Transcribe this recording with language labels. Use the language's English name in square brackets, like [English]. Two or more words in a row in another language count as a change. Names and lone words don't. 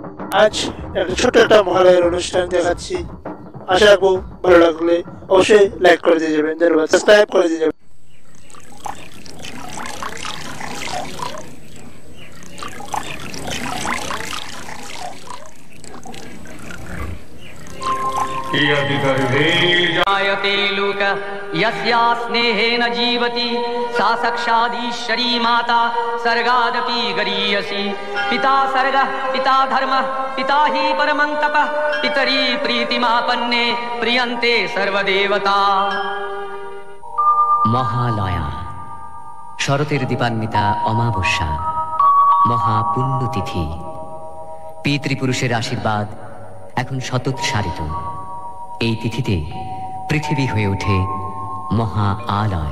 [Bangla] আজ একটা ছোট্ট একটা মহালয়ের অনুষ্ঠান দেখাচ্ছি। আশা রাখবো ভালো লাগলে অবশ্যই লাইক করে দিয়ে যাবেন, ধন্যবাদ, সাবস্ক্রাইব করে দিয়ে যাবেন। [Sanskrit] जायते लोक यस्या स्नेहेन जीवति सा साक्षादीश्वरी माता सर्गादपि गरीयसी। पिता सर्गः पिता धर्मः पिता हि परमं तपः पितरी प्रीतिमापन्ने प्रियन्ते सर्वदेवता। [Bangla] মহালয়া, শরতের দীপান্বিতা অমাবস্যা, মহাপুণ্যতিথি। পিতৃপুরুষের আশীর্বাদ এখন শতোৎসারিত। এই তিথিতে পৃথিবী হয়ে ওঠে মহা আলয়।